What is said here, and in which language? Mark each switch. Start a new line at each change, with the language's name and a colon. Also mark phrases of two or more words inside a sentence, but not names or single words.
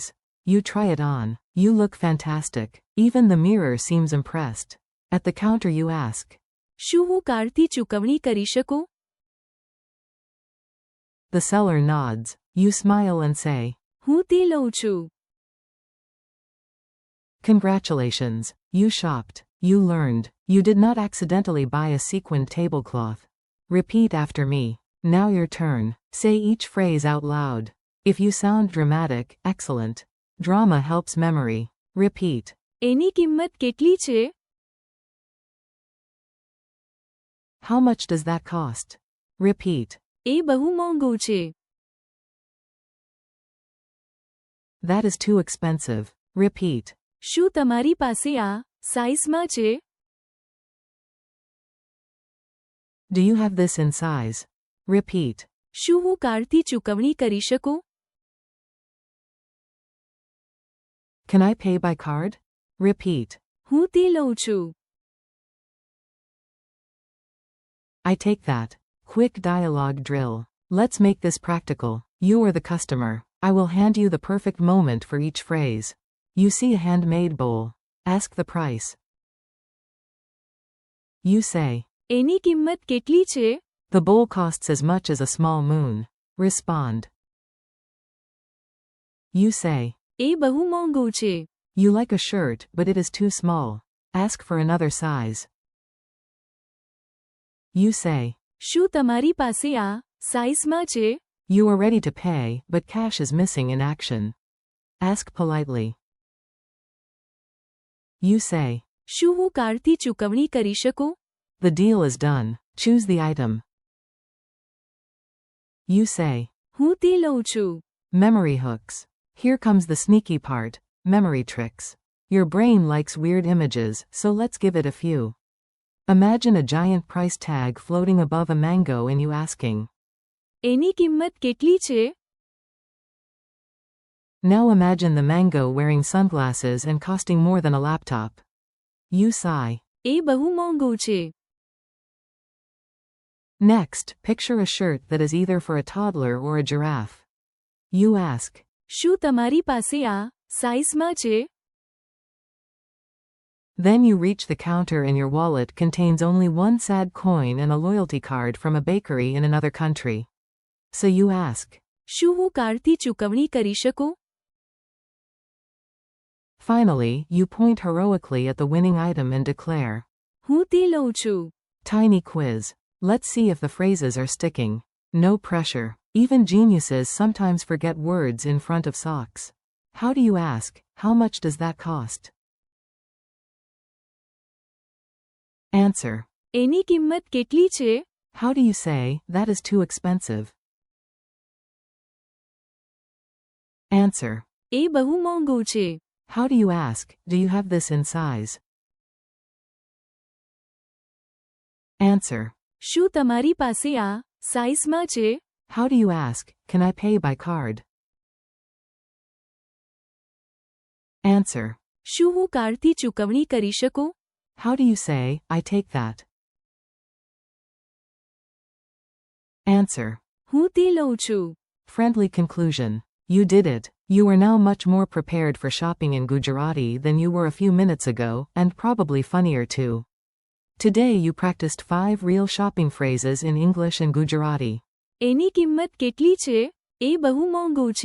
English: You try it on. You look fantastic. Even the mirror seems impressed. At the counter you ask,
Gujarati: શું હું કાર્ડથી ચૂકવણી કરી શકું?
English: The seller nods. You smile and say,
Gujarati: હું તે લઉં છું.
English: Congratulations. You shopped. You learned. You did not accidentally buy a sequined tablecloth. Repeat after me. Now your turn. Say each phrase out loud. If you sound dramatic, excellent. Drama helps memory. Repeat.
Gujarati: એની કિંમત કેટલી છે?
English: How much does that cost? Repeat.
Gujarati: એ બહુ મોંઘું છે.
English: That is too expensive. Repeat.
Gujarati: શું તમારી પાસે આ સાઇઝમાં છે?
English: Do you have this in size? Repeat.
Gujarati: શું હું કાર્ડથી ચૂકવણી કરી શકું?
English: Can I pay by card? Repeat.
Gujarati: હું તે લઉં છું.
English: I take that. Quick dialogue drill. Let's make this practical. You are the customer. I will hand you the perfect moment for each phrase. You see a handmade bowl. Ask the price. You say,
Gujarati: એની કિંમત કેટલી છે?
English: The bowl costs as much as a small moon. Respond. You say,
Gujarati: એ બહુ મોંઘું છે.
English: you like a shirt, but it is too small. Ask for another size. You say,
Gujarati: શું તમારી પાસે આ સાઇઝમાં છે?
English: you are ready to pay, but cash is missing in action. Ask politely. You say,
Gujarati: શું હું કાર્ડથી ચૂકવણી કરી શકું?
English: the deal is done. Choose the item. You say,
Gujarati: હું તે લઉં છું.
English: memory hooks. Here comes the sneaky part, memory tricks. Your brain likes weird images, so let's give it a few. Imagine a giant price tag floating above a mango and you asking,
Gujarati: એની કિંમત કેટલી છે?
English: now imagine the mango wearing sunglasses and costing more than a laptop. You sigh.
Gujarati: એ બહુ મોંઘું છે.
English: Next, picture a shirt that is either for a toddler or a giraffe. You ask,
Gujarati: શું તમારી પાસે આ સાઇઝમાં છે?
English: then you reach the counter and your wallet contains only one sad coin and a loyalty card from a bakery in another country. So you ask,
Gujarati: શું હું કાર્ડથી ચૂકવણી કરી શકું?
English: finally, you point heroically at the winning item and declare,
Gujarati: હું તે લઉં છું.
English: tiny quiz. Let's see if the phrases are sticking. No pressure. Even geniuses sometimes forget words in front of socks. How do you ask, how much does that cost? Answer.
Gujarati: એની કિંમત કેટલી છે?
English: How do you say, that is too expensive? Answer.
Gujarati: એ બહુ મોંઘું છે.
English: How do you ask, do you have this in size? Answer.
Gujarati: શું તમારી પાસે આ સાઇઝમાં છે?
English: How do you ask, can I pay by card? Answer.
Gujarati: શું હું કાર્ડથી ચૂકવણી કરી શકું?
English: How do you say, I take that? Answer.
Gujarati: હું તે લઉં છું.
English: Friendly conclusion. You did it. You are now much more prepared for shopping in Gujarati than you were a few minutes ago, and probably funnier too. Today you practiced 5 real shopping phrases in English and Gujarati.
Gujarati: એની કિંમત કેટલી છે? એ બહુ મોંઘું છે.